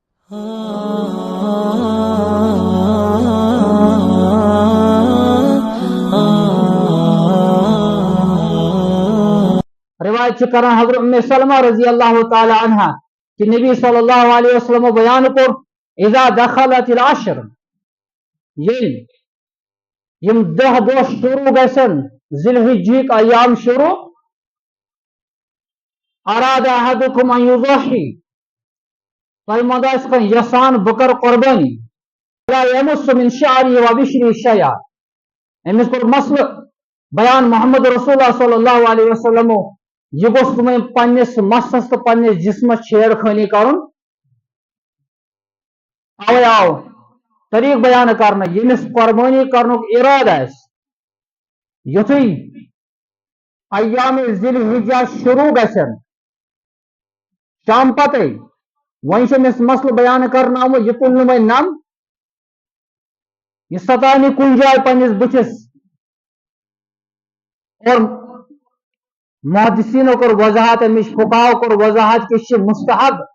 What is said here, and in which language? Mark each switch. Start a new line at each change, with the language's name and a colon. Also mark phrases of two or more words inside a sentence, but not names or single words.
Kashmiri: روایت کران حضرت ام سلمہ
Arabic: رضی اللہ تعالی عنہ
Kashmiri: کہ نبی
Arabic: صلی اللہ علیہ وسلم
Kashmiri: بیان کور
Arabic: اذا دخلت العشر
Kashmiri: یم 10 دۄہ شروع گژھن ذی الحجہ ایام شروع
Arabic: اراد احدکم ان یضحی
Kashmiri: تۄہہِ منٛز آسہِ کانٛہہ یژھان بہٕ کر قربانی
Arabic: لا یمس من شعری و بشری شیئا
Kashmiri: أمِس کوٚر مسلہٕ بیان
Arabic: محمد رسول اللہ صلی اللہ علیہ وسلم
Kashmiri: یہ گوٚژھ تِمن پننس مسس تہٕ پننس جسمس چھیڑ خٲنی کرُن اوے آو طریق بیان کرنہٕ ییٚمِس قربانی کرنُک ارادٕ آسہِ یُتھُے ایام ذی الحجہ شروع گژھن شام پتے وۄنۍ چھُ أمِس مسلہٕ بیان کرنہٕ آمُت یہِ تُلہِ نہٕ وۄنۍ نم یہ ستایہِ نہٕ کُنہِ جایہِ پننس بٕتھِس اور محدثینو کور وضاحت امِچ فقہاو کور وضاحت کہ چھِ مستحب